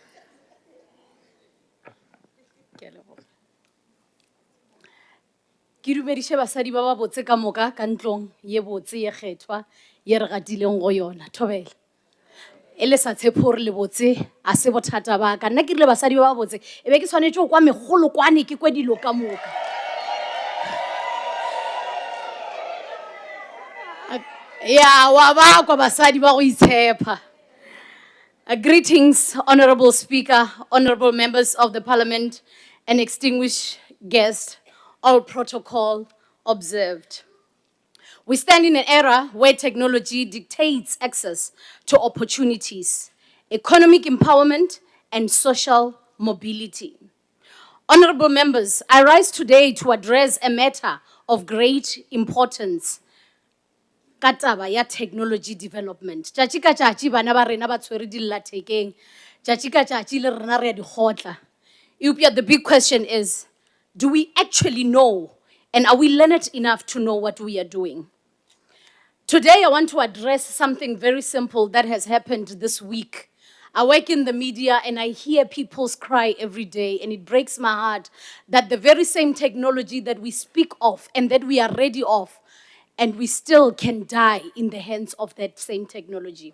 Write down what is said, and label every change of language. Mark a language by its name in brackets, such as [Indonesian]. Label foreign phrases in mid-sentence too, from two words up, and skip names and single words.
[Northern Sotho] ke dumediše basadi ba ba botse ka moka ka ntlong ye botse ye kgethwa ye re gatileng go yona thobela e le sa tshepo gore le botse a se bothata ba ka nna ke rile basadi ba ba botse e be ke tshwanetse go kwa megolokwane ke kwe dilo ka moka ya wa ba kwa basadi ba go itshepa. [English] Greetings, Honorable Speaker, honorable members of the Parliament, and extinguished guests, all protocol observed. We stand in an era where technology dictates access to opportunities, economic empowerment, and social mobility. Honorable members, I rise today to address a matter of great importance. [Northern Sotho] Kataba ya [English] technology development. [Northern Sotho] Tšatši ka tšatši bana ba rena ba tshwere dillathekeng. Tšatši ka tšatši le rena re a di kgotla. [English] The big question is, do we actually know and are we learned enough to know what we are doing? Today I want to address something very simple that has happened this week. I work in the media and I hear people's cry every day, and it breaks my heart that the very same technology that we speak of and that we are ready of, and we still can die in the hands of that same technology.